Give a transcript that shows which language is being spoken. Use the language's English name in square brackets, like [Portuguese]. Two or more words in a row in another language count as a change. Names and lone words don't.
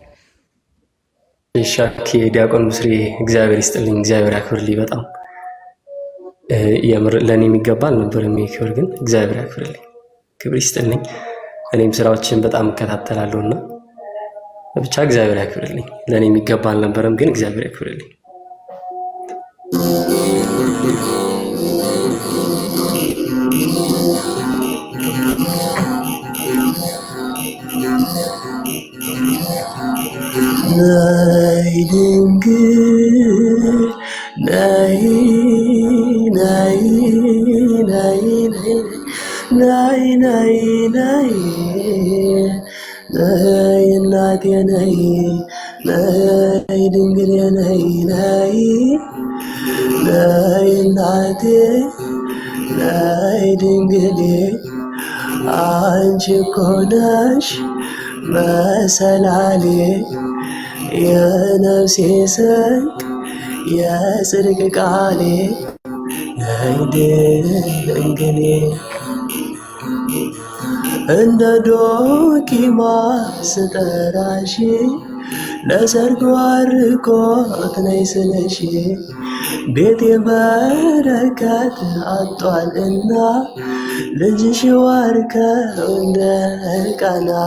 [Amharic] ሻኪ ዲያቆን ብስሬ እግዚአብሔር ይስጥልኝ፣ እግዚአብሔር ያክብርልኝ። በጣም የምር ለእኔ የሚገባ አልነበረም ይሄ ክብር፣ ግን እግዚአብሔር ያክብርልኝ፣ ክብር ይስጥልኝ። እኔም ስራዎችን በጣም እከታተላለሁ እና ብቻ እግዚአብሔር ያክብርልኝ። ለእኔ የሚገባ አልነበረም፣ ግን እግዚአብሔር ያክብርልኝ። ናይ ድንግል ናይ እናቴ ናይ ድንግል ናይ እናቴ ናይ ድንግል አንቺ እኮ ነሽ መሰላሌ የነፍሴ ስንቅ የጽድቅ ቃሌ ናይ ድንግል እንደ ዶኪማስ ስጠራሽ ለሰርግ ዋርኮት ነይ ስለሽ ቤቴ በረከት አጧልና ልጅሽ ዋርከው እንደገና